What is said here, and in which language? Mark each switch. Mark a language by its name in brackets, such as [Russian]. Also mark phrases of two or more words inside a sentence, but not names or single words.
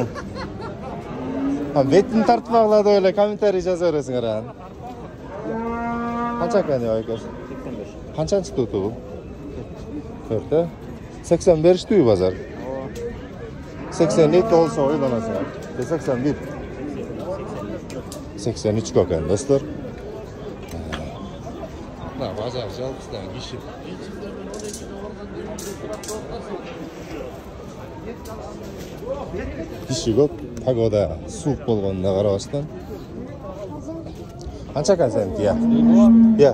[Uzbek] Ha, betini tartib oladi o'yla, kommentariy yozaverasizlar ha. Qancha ekan ya aka? 85. Qanchanchi to'ti bu? 4. 80 berishdi-yu bozor. 82 olsa oylanasan. 81. 83 ekan dostlar. [Kazakh] Mına bazar жалпысынан kişi. Kişi көп, погода суық болғанына қарабастан. Қанша екен сенікі, иә? Иә,